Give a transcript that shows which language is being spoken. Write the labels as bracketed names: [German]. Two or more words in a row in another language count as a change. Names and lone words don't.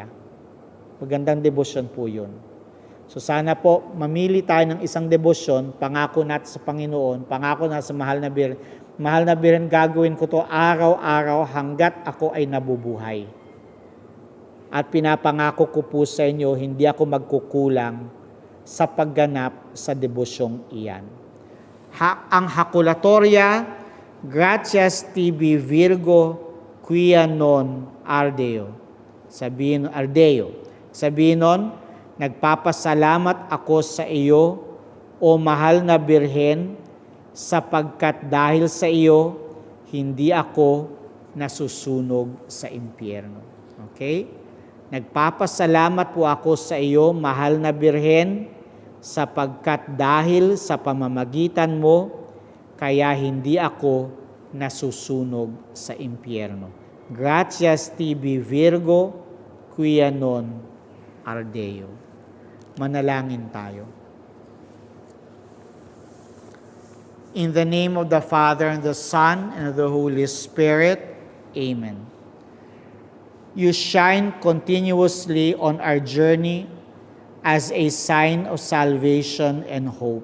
[Filipino] Magandang debosyon po 'yun. So sana po mamili tayo ng isang debosyon, pangako natin sa Panginoon, pangako natin sa mahal na Birhen. Mahal na Birhen, gagawin ko 'to araw-araw hanggat ako ay nabubuhay. At pinapangako ko po sa inyo, hindi ako magkukulang sa pagganap sa debosyong iyan. Ang hakulatorya, [Latin] Gratias tibi Virgo, quia non ardeo. [Filipino] Sabihin nun, nagpapasalamat ako sa iyo, o mahal na Birhen, sapagkat dahil sa iyo, hindi ako nasusunog sa impyerno. Okay? Nagpapasalamat po ako sa iyo, mahal na Birhen, sapagkat dahil sa pamamagitan mo, kaya hindi ako nasusunog sa impyerno. [Latin] Gratias tibi Virgo, quia non ardeo. [Filipino] Manalangin tayo. [English] In the name of the Father, and the Son, and of the Holy Spirit. Amen. You shine continuously on our journey as a sign of salvation and hope.